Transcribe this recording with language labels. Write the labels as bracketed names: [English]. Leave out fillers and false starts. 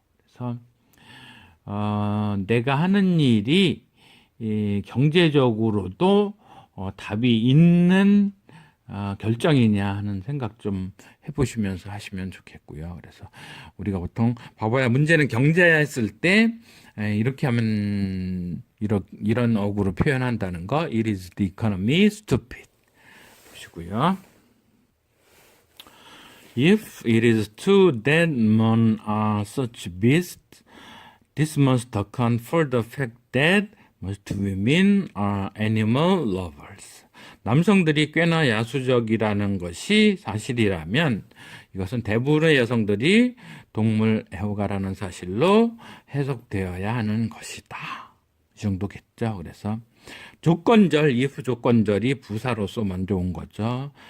[Korean] 그래서 내가 하는 일이 경제적으로도 답이 있는 결정이냐 하는 생각 좀 해보시면서 하시면 좋겠고요. 그래서 우리가 보통 바보야 문제는 경제야 했을 때 이렇게 하면 이런 어구로 표현한다는 거 [English] It is the economy stupid [Korean] 보시고요. [English] If it is true that men are such beasts, this must account for the fact that most women are animal lovers. [Korean] 남성들이 꽤나 야수적이라는 것이 사실이라면 이것은 대부분의 여성들이 동물 애호가라는 사실로 해석되어야 하는 것이다. 이 정도겠죠. 그래서 조건절, if 조건절이 부사로서 먼저 온 거죠.